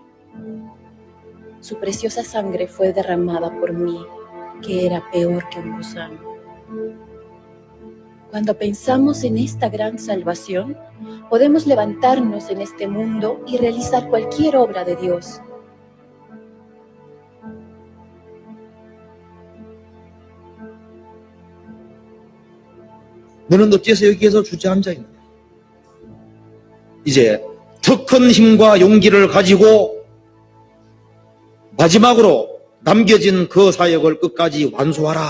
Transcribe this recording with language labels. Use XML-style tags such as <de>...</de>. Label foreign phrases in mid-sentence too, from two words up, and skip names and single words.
<es>Su preciosa sangre fue derramada por mí, que era peor que un gusano. Cuando pensamos en esta gran salvación, podemos levantarnos en este mundo y realizar cualquier obra de Dios.</es> <ko>너는 어째서 여기에서 주저앉아 있느냐? 이제 더 큰 힘과 용기를 가지고 마지막으로 남겨진 그 사역을 끝까지 완수하라.</ko>